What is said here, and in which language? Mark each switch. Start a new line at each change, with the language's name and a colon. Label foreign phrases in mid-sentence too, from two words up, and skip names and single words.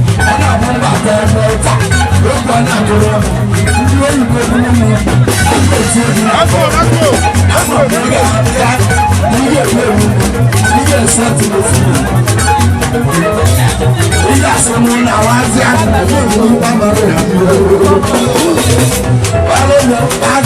Igbo: Ọ na-abụ mba atọ ebe taa, oge ọ na-agụrụ ọnụ, ndị oyibo bụrụ ụmụ ya.
English: Let's go, let's go, let's go, let's go.
Igbo: Ndị ga-ekwe omume, ndị ga-esi otu n'ofu. Ndị asị mụ na nwazi ahụ na-ekwe omume mgbe amara ya. Hallelujah.